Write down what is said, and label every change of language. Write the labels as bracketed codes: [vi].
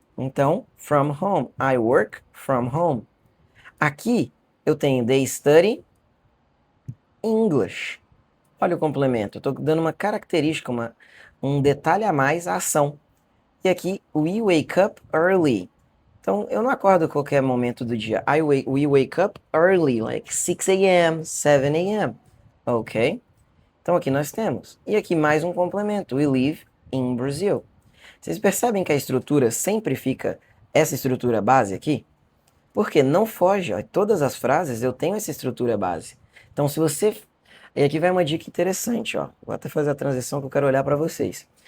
[pt] Então, [en] from home. I work from home. [pt] Aqui eu tenho [en] they study English. [pt] Olha o complemento. Eu estou dando uma característica, um detalhe a mais à ação. E aqui, [en] we wake up early. [pt] Então, eu não acordo a qualquer momento do dia. [en] We wake up early, like 6 a.m., 7 a.m. [pt] Ok? Então, aqui nós temos. E aqui mais um complemento. [en] We live in Brazil. [pt] Vocês percebem que a estrutura sempre fica essa estrutura base aqui? Porque não foge, ó. Em todas as frases eu tenho essa estrutura base. Então, se você... E aqui vai uma dica interessante, ó. Vou até fazer a transição que eu quero olhar para vocês.